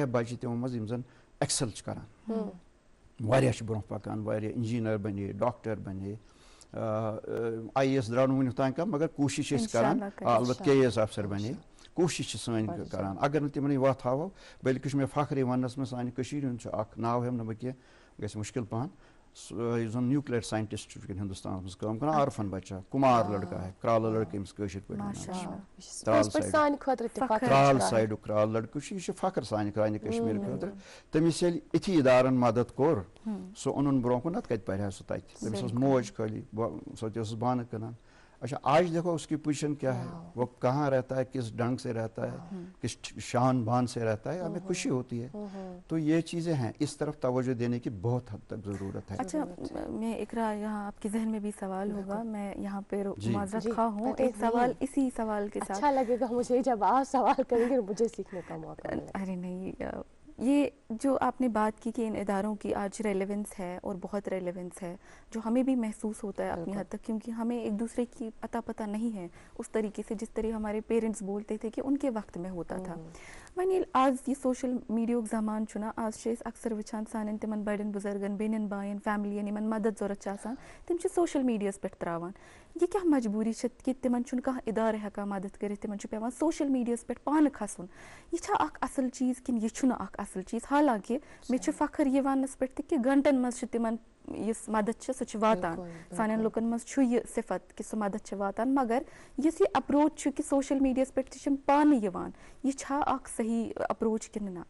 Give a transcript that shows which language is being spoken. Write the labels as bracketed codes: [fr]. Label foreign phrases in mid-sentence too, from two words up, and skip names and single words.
[ks] بَچہِ تِمو منٛز یِم زَن ایٚکسل چھِ کَران واریاہ چھِ برونٛہہ پَکان واریاہ اِنجیٖنر بَنے ڈاکٹر بَنے IAS درٛاو نہٕ وُنیُک تانۍ کانٛہہ مگر کوٗشِش چھِ أسۍ کَران البتہ KAS افسر بَنے کوٗشِش چھِ سٲنۍ کَران اگر نہٕ تِمنٕے وَتھ ہاوو بٔلکہِ چھُ مےٚ فخرے وَننَس منٛز سانہِ کٔشیٖرِ ہُنٛد چھُ اکھ ناو ہٮ۪مہٕ نہٕ بہٕ کینٛہہ گژھِ مُشکِل پَہَن یُس زَن [en] nuclear scientist [ks] چھُ وٕنکٮ۪ن ہِندُستانَس منٛز کٲم کَران عارفن بَچا کُمار لٔڑکہٕ ہے کرٛالہٕ لٔڑکہٕ ییٚمِس کٲشِر پٲٹھۍ کرٛال سایڈُک کرٛال لٔڑکہٕ چھُ یہِ چھُ فخر سانہِ کشمیٖر خٲطرٕ تٔمِس ییٚلہِ یِتھی اِدارن مدد کوٚر سُہ اوٚنُن برونٛہہ کُن نتہٕ کَتہِ پَرِ ہا سُہ تَتہِ تٔمِس ٲس موج خٲلی سۄ تہِ ٲسٕس بانہٕ کٕنان [ur] اچھا آج دیکھو اس کی پوزیشن کیا ہے وہ کہاں رہتا ہے کس ڈھنگ سے رہتا ہے کس شان بان سے رہتا ہے ہمیں خوشی ہوتی ہے تو یہ چیزیں ہیں اس طرف توجہ دینے کی بہت حد تک ضرورت ہے اچھا میں اقرا یہاں آپ کے ذہن میں بھی سوال ہوگا میں یہاں پہ معذرت خواہ ہوں ایک سوال اسی سوال کے ساتھ اچھا لگے گا مجھے جب آپ سوال کریں گے مجھے سیکھنے کا موقع ارے نہیں یہ جو آپ نے بات کی کہ ان اداروں کی آج ریلیونس ہے اور بہت ریلیونس ہے جو ہمیں بھی محسوس ہوتا ہے اپنی حد تک کیونکہ ہمیں ایک دوسرے کی اتا پتہ نہیں ہے اس طریقے سے جس طرح ہمارے پیرنٹس بولتے تھے کہ ان کے وقت میں ہوتا تھا [ks] وۄنۍ آز یہ [en] social media [ks] زمان چھُنہ آز چھِ أسۍ اکثر وٕچھان سانٮ۪ن تِمن بڑٮ۪ن بُزرگن بیٚنٮ۪ن بایَن فیملین یِمن مدد ضوٚرتھ چھِ آسان تِم چھِ سوشل میڈیاہس پٮ۪ٹھ ترٛاوان یہِ کیٛاہ مجبوٗری چھِ کہِ تِمن چھُنہٕ کانٛہہ اِدارٕ ہٮ۪کان مدد کٔرِتھ تِمن چھُ پیٚوان سوشل میڈیاہس پٮ۪ٹھ پانہٕ کھسُن یہِ چھا اکھ اصل چیٖز کِنہٕ یہِ چھُنہٕ اکھ اصل چیٖز حالانکہِ مےٚ چھُ فخر یہِ وننس پٮ۪ٹھ تہِ کہِ گنٹن منٛز چھِ تِمن یُس مدد چھِ سُہ چھِ واتان سانٮ۪ن لُکن منٛز چھُ یہِ صفت کہِ سُہ مدد چھِ واتان مگر یُس یہِ اپروچ چھُ کہِ سوشل میڈیاہس پٮ۪ٹھ تہِ چھِ پانہٕ یِوان یہِ چھا اکھ صحیح اپروچ کِنہٕ نہ